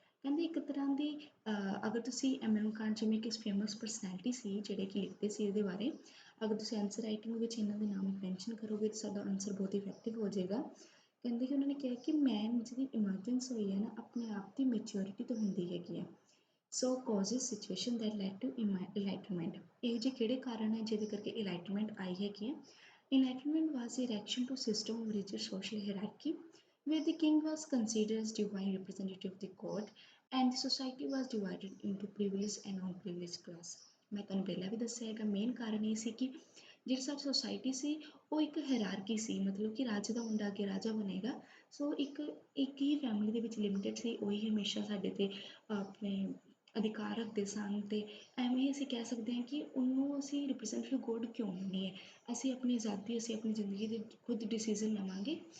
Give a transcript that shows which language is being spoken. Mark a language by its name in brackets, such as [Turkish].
[Punjabi] ਕਹਿੰਦੇ ਇੱਕ ਤਰ੍ਹਾਂ ਦੀ ਅਗਰ ਤੁਸੀਂ ਐਮੈਨੂਅਲ ਕਾਂਟ ਜਿਵੇਂ ਕਿ ਫੇਮਸ ਪਰਸਨੈਲਿਟੀ ਸੀ ਜਿਹੜੇ ਕਿ ਲਿਖਦੇ ਸੀ ਇਹਦੇ ਬਾਰੇ, ਅਗਰ ਤੁਸੀਂ ਆਨਸਰ ਰਾਈਟਿੰਗ ਵਿੱਚ ਇਹਨਾਂ ਦੇ ਨਾਮ ਮੈਂਸ਼ਨ ਕਰੋਗੇ ਤਾਂ ਸਾਡਾ ਆਨਸਰ ਬਹੁਤ ਇਫੈਕਟਿਵ ਹੋ ਜਾਏਗਾ। ਕਹਿੰਦੇ ਕਿ ਉਹਨਾਂ ਨੇ ਕਿਹਾ ਕਿ ਮੈਨ ਜਿਹਦੀ ਇਮਰਜੈਂਸ ਹੋਈ ਹੈ ਨਾ ਆਪਣੇ ਆਪ ਦੀ ਮੈਚਿਓਰਿਟੀ ਤੋਂ ਹੁੰਦੀ ਹੈਗੀ ਹੈ। [English] So causes situation that led to enlightenment. [Punjabi] ਇਹੋ ਜਿਹੇ ਕਿਹੜੇ ਕਾਰਨ ਹੈ ਜਿਹਦੇ ਕਰਕੇ ਇਨਲਾਈਟਮੈਂਟ ਆਈ ਹੈਗੀ ਹੈ? [English] Enlightenment was a reaction to system of religious social hierarchy where the king was considered as divine representative of the god and the society was divided into privileged and non-privileged class। [Punjabi] ਮੈਂ ਤੁਹਾਨੂੰ ਪਹਿਲਾਂ ਵੀ ਦੱਸਿਆ ਹੈਗਾ ਮੇਨ ਕਾਰਨ ਇਹ ਸੀ ਕਿ ਜਿਹੜੀ ਸਾਡੀ ਸੋਸਾਇਟੀ ਸੀ ਉਹ ਇੱਕ ਹਾਇਰਾਰਕੀ ਸੀ, ਮਤਲਬ ਕਿ ਰਾਜੇ ਦਾ ਮੁੰਡਾ ਅੱਗੇ ਰਾਜਾ ਬਣੇਗਾ। ਸੋ ਇੱਕ ਹੀ ਫੈਮਿਲੀ ਦੇ ਵਿੱਚ ਲਿਮਿਟਡ ਸੀ, ਉਹੀ ਹਮੇਸ਼ਾ ਸਾਡੇ ਤੇ ਆਪਣੇ ਅਧਿਕਾਰ ਰੱਖਦੇ ਸਨ ਤੇ ਐਵੇਂ ਅਸੀਂ ਕਹਿ ਸਕਦੇ ਹਾਂ ਕਿ ਉਹਨੂੰ ਅਸੀਂ ਰਿਪਰੈਜ਼ੈਂਟੇਟਿਵ ਗੋਡ ਕਿਉਂ ਨਹੀਂ ਹੈ, ਅਸੀਂ ਆਪਣੀ ਆਜ਼ਾਦੀ, ਅਸੀਂ ਆਪਣੀ ਜ਼ਿੰਦਗੀ ਦੇ ਖੁਦ ਡਿਸੀਜ਼ਨ ਲਵਾਂਗੇ।